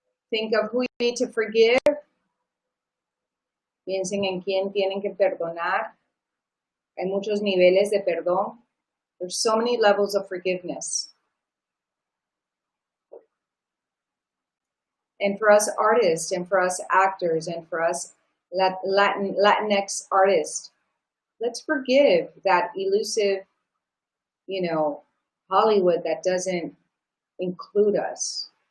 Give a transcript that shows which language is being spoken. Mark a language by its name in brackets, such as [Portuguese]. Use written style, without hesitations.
[English] Think of who you need to forgive. [Spanish] Piensen en quién tienen que perdonar. Hay muchos niveles de perdón. [English] There's so many levels of forgiveness. And for us artists, and for us actors, and for us Latinx artists, let's forgive that elusive, Hollywood that doesn't include us.